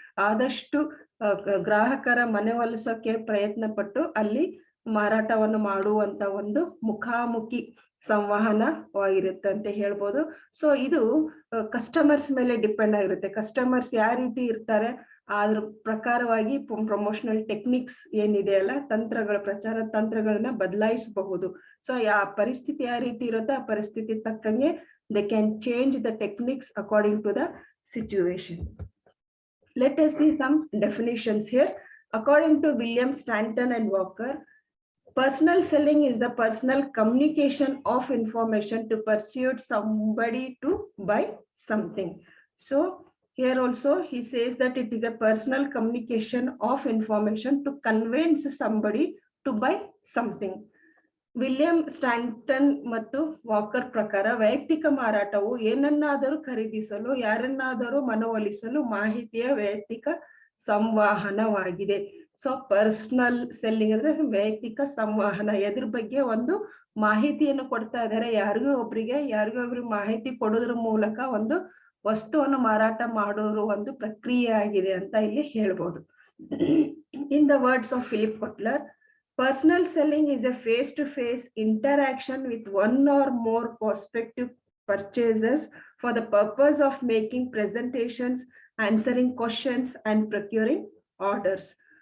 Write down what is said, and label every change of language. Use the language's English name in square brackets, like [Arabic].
[Kannada] ಆದಷ್ಟು ಗ್ರಾಹಕರ ಮನವೊಲಿಸೋಕೆ ಪ್ರಯತ್ನ ಪಟ್ಟು ಅಲ್ಲಿ ಮಾರಾಟವನ್ನು ಮಾಡುವಂತ ಒಂದು ಮುಖಾಮುಖಿ ಸಂವಹನವಾಗಿರುತ್ತೆ ಅಂತ ಹೇಳ್ಬೋದು. ಸೊ ಇದು ಕಸ್ಟಮರ್ಸ್ ಮೇಲೆ ಡಿಪೆಂಡ್ ಆಗಿರುತ್ತೆ. ಕಸ್ಟಮರ್ಸ್ ಯಾವ ರೀತಿ ಇರ್ತಾರೆ ಅದ್ರ ಪ್ರಕಾರವಾಗಿ ಪ್ರಮೋಷನಲ್ ಟೆಕ್ನಿಕ್ಸ್ ಏನಿದೆ ಅಲ್ಲ, ತಂತ್ರಗಳ ಪ್ರಚಾರ ತಂತ್ರಗಳನ್ನ ಬದಲಾಯಿಸಬಹುದು. ಸೊ ಆ ಪರಿಸ್ಥಿತಿ ಯಾವ ರೀತಿ ಇರುತ್ತೆ ಆ ಪರಿಸ್ಥಿತಿ ತಕ್ಕಂಗೆ [English] they can change the techniques according to the situation. Let us see some definitions here. According to William Stanton and Walker, personal selling is the personal communication of information to persuade somebody to buy something. So here also he says that it is a personal communication of information to convince somebody to buy something. [Kannada] William ಸ್ಟ್ಯಾನ್ಟನ್ ಮತ್ತು walker ಪ್ರಕಾರ ವೈಯಕ್ತಿಕ ಮಾರಾಟವು ಏನನ್ನಾದರೂ ಖರೀದಿಸಲು, ಯಾರನ್ನಾದರೂ ಮನವೊಲಿಸಲು ಮಾಹಿತಿಯ ವೈಯಕ್ತಿಕ ಸಂವಹನವಾಗಿದೆ. So personal selling ಅಂದ್ರೆ ವೈಯಕ್ತಿಕ ಸಂವಹನ. ಎದ್ರ ಬಗ್ಗೆ ಒಂದು ಮಾಹಿತಿಯನ್ನು ಕೊಡ್ತಾ ಇದ್ದಾರೆ, ಯಾರಿಗೋ ಒಬ್ರಿಗೆ ಮಾಹಿತಿ ಕೊಡೋದ್ರ ಮೂಲಕ ಒಂದು ವಸ್ತುವನ್ನು ಮಾರಾಟ ಮಾಡೋರು ಒಂದು ಪ್ರಕ್ರಿಯೆ ಆಗಿದೆ ಅಂತ ಇಲ್ಲಿ ಹೇಳ್ಬೋದು. [English] In the words of Philip Kotler, personal selling is a face-to-face interaction with one or more prospective purchasers for the purpose of making presentations, answering questions, and procuring orders.